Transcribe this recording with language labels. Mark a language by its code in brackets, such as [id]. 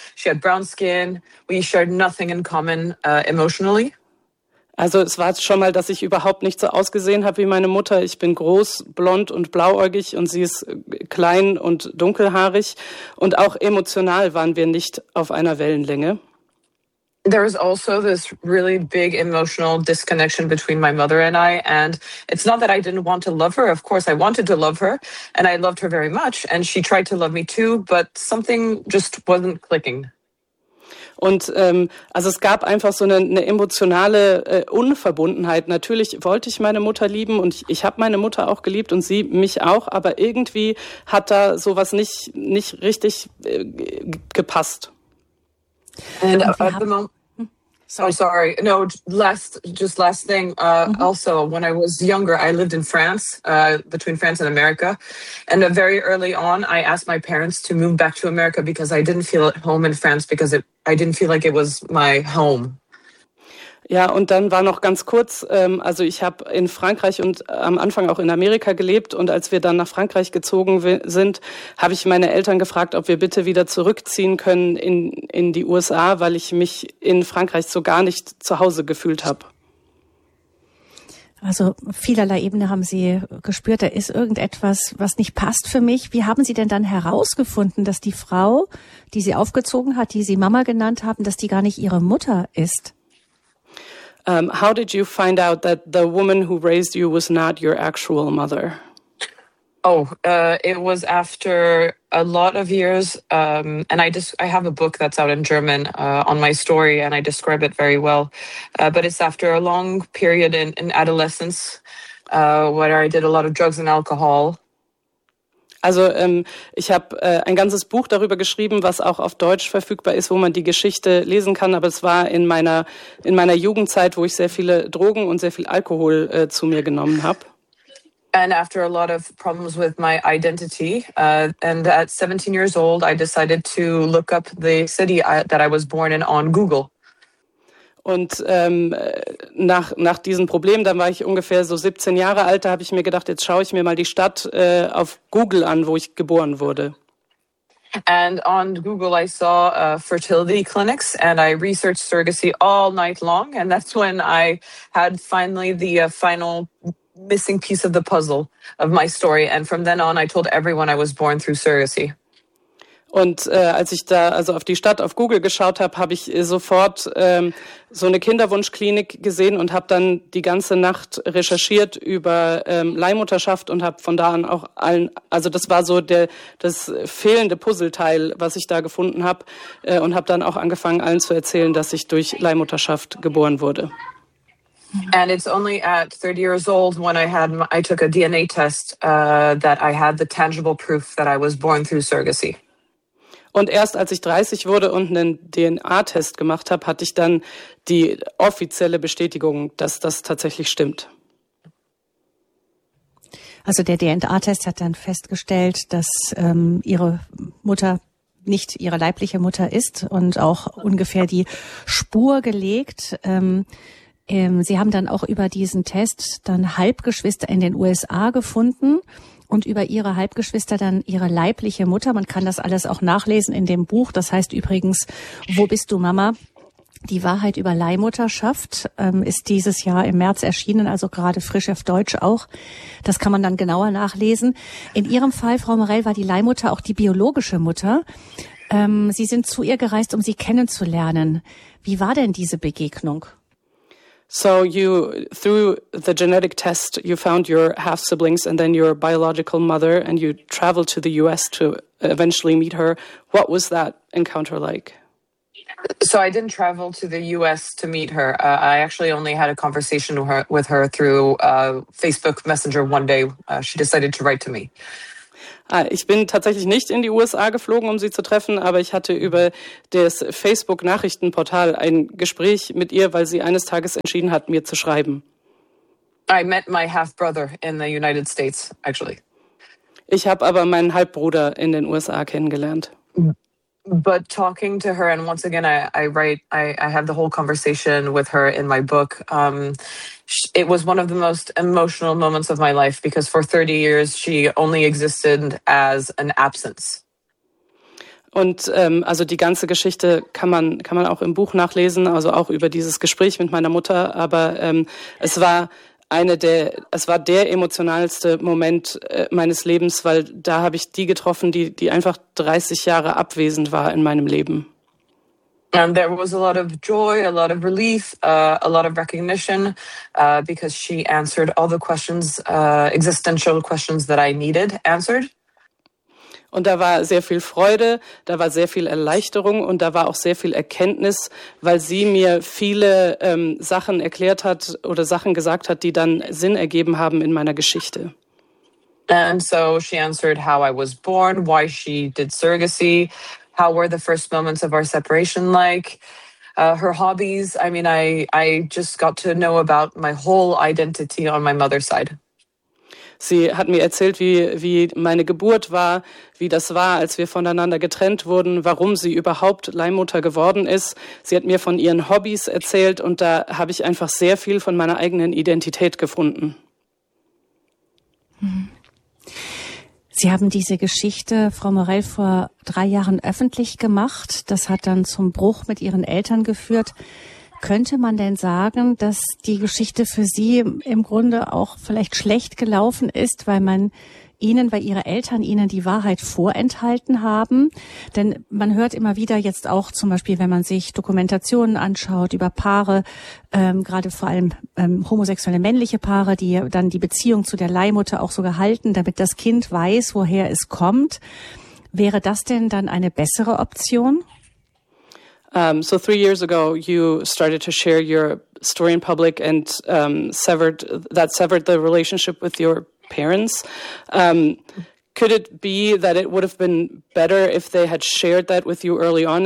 [en] She had brown skin. We shared nothing in common, emotionally. [de] Also es war schon mal, dass ich überhaupt nicht so ausgesehen habe wie meine Mutter. Ich bin groß, blond und blauäugig und sie ist klein und dunkelhaarig. Und auch emotional waren wir nicht auf einer Wellenlänge. [en] There is also this really big emotional disconnection between my mother and I. And it's not that I didn't want to love her. Of course, I wanted to love her. And I loved her very much. And she tried to love me too. But something just wasn't clicking. [de] Und also es gab einfach so eine emotionale Unverbundenheit. Natürlich wollte ich meine Mutter lieben und ich habe meine Mutter auch geliebt und sie mich auch, aber irgendwie hat da sowas nicht richtig gepasst. [en] And [de] Und wie [en] at the [de] haben. [en] moment, oh, Sorry. sorry. No, just last thing. Also, when I was younger, I lived in France, between France and America. And very early on, I asked my parents to move back to America because I didn't feel at home in France because I didn't feel like it was my home. [de] Ja, und dann war noch ganz kurz, also ich habe in Frankreich und am Anfang auch in Amerika gelebt und als wir dann nach Frankreich gezogen sind, habe ich meine Eltern gefragt, ob wir bitte wieder zurückziehen können in die USA, weil ich mich in Frankreich so gar nicht zu Hause gefühlt habe. Also vielerlei Ebene haben Sie gespürt, da ist irgendetwas, was nicht passt für mich. Wie haben Sie denn dann herausgefunden, dass die Frau, die Sie aufgezogen hat, die Sie Mama genannt haben, dass die gar nicht Ihre Mutter ist? [en] How did you find out that the woman who raised you was not your actual mother? It was after a lot of years, and I have a book that's out in German on my story, and I describe it very well. But it's after a long period in adolescence, where I did a lot of drugs and alcohol. [de] Also, ich habe ein ganzes Buch darüber geschrieben, was auch auf Deutsch verfügbar ist, wo man die Geschichte lesen kann. Aber es war in meiner Jugendzeit, wo ich sehr viele Drogen und sehr viel Alkohol zu mir genommen habe. [en] And after a lot of problems with my identity, and at 17 years old, I decided to look up the city that I was born in on Google. [de] Und nach diesem Problem, dann war ich ungefähr so 17 Jahre alt, da habe ich mir gedacht, jetzt schaue ich mir mal die Stadt auf Google an, wo ich geboren wurde. [en] And on Google, I saw fertility clinics, and I researched surrogacy all night long, and that's when I had finally the final missing piece of the puzzle of my story. And from then on, I told everyone I was born through surrogacy. [de] Und als ich da also auf die Stadt auf Google geschaut habe, habe ich sofort so eine Kinderwunschklinik gesehen und habe dann die ganze Nacht recherchiert über Leihmutterschaft und habe von da an auch allen, also das war so das fehlende Puzzleteil, was ich da gefunden habe, und habe dann auch angefangen, allen zu erzählen, dass ich durch Leihmutterschaft geboren wurde. [en] And it's only at 30 years old when I took a DNA test, that I had the tangible proof that I was born through surrogacy. [de] Und erst als ich 30 wurde und einen DNA-Test gemacht habe, hatte ich dann die offizielle Bestätigung, dass das tatsächlich stimmt. Also der DNA-Test hat dann festgestellt, dass Ihre Mutter nicht Ihre leibliche Mutter ist und auch ungefähr die Spur gelegt. Sie haben dann auch über diesen Test dann Halbgeschwister in den USA gefunden und über ihre Halbgeschwister dann ihre leibliche Mutter. Man kann das alles auch nachlesen in dem Buch. Das heißt übrigens, Wo bist du, Mama? Die Wahrheit über Leihmutterschaft, ist dieses Jahr im März erschienen, also gerade frisch auf Deutsch auch. Das kann man dann genauer nachlesen. In Ihrem Fall, Frau Morell, war die Leihmutter auch die biologische Mutter. Sie sind zu ihr gereist, um sie kennenzulernen. Wie war denn diese Begegnung? [en] So you, through the genetic test, you found your half siblings and then your biological mother, and you traveled to the US to eventually meet her. What was that encounter like? So I didn't travel to the U.S. to meet her. I actually only had a conversation with her through Facebook Messenger one day. She decided to write to me. [de] Ich bin tatsächlich nicht in die USA geflogen, um sie zu treffen, aber ich hatte über das Facebook-Nachrichtenportal ein Gespräch mit ihr, weil sie eines Tages entschieden hat, mir zu schreiben. [en] I met my half-brother in the United States, actually. [de] Ich habe aber meinen Halbbruder in den USA kennengelernt. [en] But talking to her, and once again, I have the whole conversation with her in my book. It was one of the most emotional moments of my life, because for 30 years, she only existed as an absence. [de] Und also die ganze Geschichte kann man auch im Buch nachlesen, also auch über dieses Gespräch mit meiner Mutter. Aber es war der emotionalste Moment meines Lebens, weil da habe ich die getroffen, die einfach 30 Jahre abwesend war in meinem Leben. [en] And there was a lot of joy, a lot of relief, a lot of recognition, because she answered all the questions, existential questions that I needed answered. [de] Und da war sehr viel Freude, da war sehr viel Erleichterung und da war auch sehr viel Erkenntnis, weil sie mir viele Sachen erklärt hat oder Sachen gesagt hat, die dann Sinn ergeben haben in meiner Geschichte. [en] And so she answered how I was born, why she did surrogacy, how were the first moments of our separation like, her hobbies. I mean, I just got to know about my whole identity on my mother's side. [de] Sie hat mir erzählt, wie meine Geburt war, wie das war, als wir voneinander getrennt wurden, warum sie überhaupt Leihmutter geworden ist. Sie hat mir von ihren Hobbys erzählt und da habe ich einfach sehr viel von meiner eigenen Identität gefunden. Sie haben diese Geschichte, Frau Morell, vor 3 Jahren öffentlich gemacht. Das hat dann zum Bruch mit Ihren Eltern geführt. Könnte man denn sagen, dass die Geschichte für Sie im Grunde auch vielleicht schlecht gelaufen ist, weil Ihre Eltern Ihnen die Wahrheit vorenthalten haben? Denn man hört immer wieder jetzt auch zum Beispiel, wenn man sich Dokumentationen anschaut über Paare, gerade vor allem homosexuelle männliche Paare, die dann die Beziehung zu der Leihmutter auch sogar halten, damit das Kind weiß, woher es kommt. Wäre das denn dann eine bessere Option? [en] So 3 years ago, you started to share your story in public and severed the relationship with your parents. Could it be that it would have been better if they had shared that with you early on?